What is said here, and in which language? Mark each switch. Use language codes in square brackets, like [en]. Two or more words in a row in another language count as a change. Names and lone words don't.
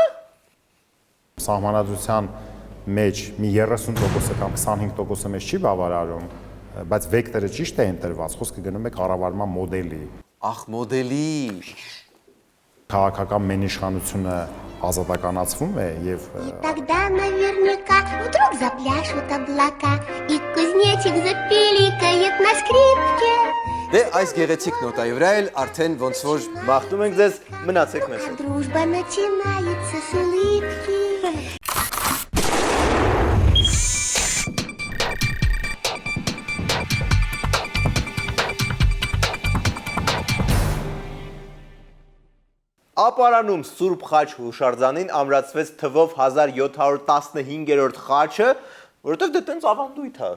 [hy] Սահմանադրության մեջ մի 30% կամ 25% մեջ չի բավարարում, բայց վեկտորը ճիշտ է ընտրված, խոսքը գնում է կառավարման մոդելի։ Ախ, մոդելի։ Քաղաքական մենիշխանությունը ազատականացվում է եւ [ru] Тогда наверняка вдруг запляшут облака и кузнечик запиликает на скрипке. [hy] Դե այս գեղեցիկ նոտայի վրա էլ արդեն ոնց որ Մաղթում ենք ձեզ, մնացեք մեզ հետ։ [ru] Дружба начинается с улыбки. [hy] Ապարանում Սուրբ Խաչ հուշարձանին ամրացվեց թվով 1715-րդ խաչը, որովհետև դա տենց ավանդույթ է։